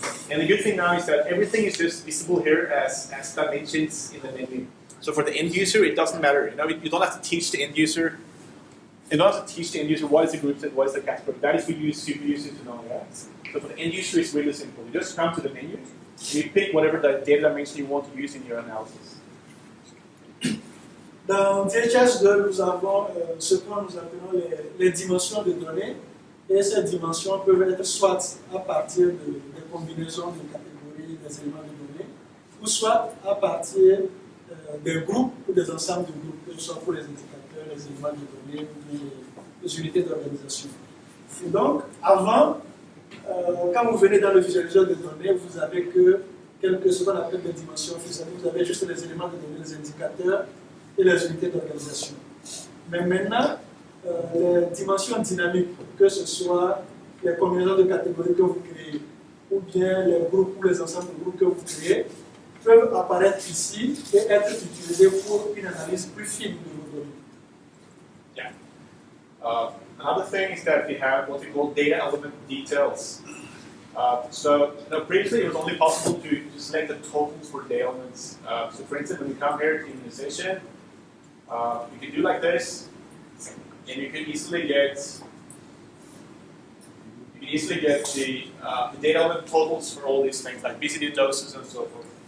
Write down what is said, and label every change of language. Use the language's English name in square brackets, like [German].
[English] And the good thing now is that everything is just visible here as dimensions in the menu. So for the end user, it doesn't matter. You don't have to teach the end user in order to teach the end user what is the group set, what is the category, that is for you super user to know. Yeah? So for the end user, it's really simple. You just come to the menu, and you pick whatever the data dimension you want to use in your analysis. [French] Dans DHIS2, nous avons ce que nous appelons les dimensions de données. Et ces dimensions peuvent être soit à partir des combinaisons de catégories des éléments de données, ou soit à partir des groupes ou des ensembles de groupes, que ce soit pour les indicateurs, les éléments de données ou les unités d'organisation. Et donc, avant, quand vous venez dans le visualiseur de données, vous avez que ce qu'on appelle des dimensions fixes. Vous avez juste les éléments de données, les indicateurs et les unités d'organisation. Mais maintenant, les dimensions dynamiques, que ce soit les combinaisons de catégories que vous créez, ou bien les groupes ou les ensembles de groupes que vous créez, peuvent apparaître ici et être utilisés pour une analyse plus fine de vos données. [English] Yeah. Another thing is that we have what we call data element details. So previously it was only possible to select the totals for data elements. So for instance, when you come here to immunization, you can do like this, and you can easily get the data element totals for all these things like BCD doses and so forth.